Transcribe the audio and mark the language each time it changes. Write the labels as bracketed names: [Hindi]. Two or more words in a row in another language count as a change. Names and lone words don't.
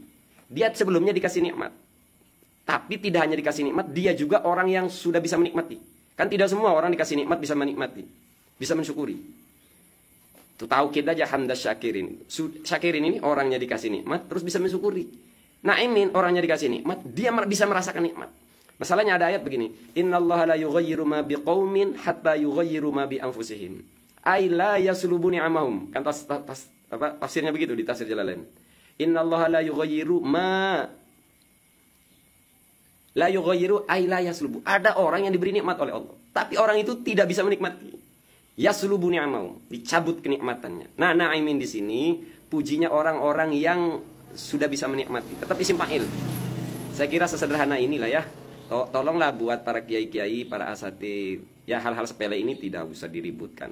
[Indonesian] Dia sebelumnya dikasih nikmat. Tapi tidak hanya dikasih nikmat, dia juga orang yang sudah bisa menikmati. Kan tidak semua orang dikasih nikmat bisa menikmati, bisa mensyukuri. Itu tahu kita aja [Arabic] حمد الشاكرين. [Indonesian] Syakirin ini orangnya dikasih nikmat terus bisa mensyukuri. Na'imin orangnya dikasih nikmat, dia bisa merasakan nikmat. Masalahnya ada ayat begini, [Arabic] إن الله لا يغير ما بقوم حتى يغيروا ما بأنفسهم. أي لا يسلب نعمهم. [Indonesian] Kan tafsirnya begitu di tafsir Jalalain. [Arabic] إن الله لا يغير ما لا يغير أي لا يسلب. [Indonesian] Ada orang yang diberi nikmat oleh Allah, tapi orang itu tidak bisa menikmati. [Arabic] يسلب نعمه, [Indonesian] dicabut kenikmatannya. Nah, na'imin di sini pujinya orang-orang yang sudah bisa menikmati. Tetap [Arabic] اسم فاعل. [Indonesian] Saya kira sesederhana inilah ya. Tolonglah buat para kiai-kiai, para asatid, ya hal-hal sepele ini tidak usah diributkan.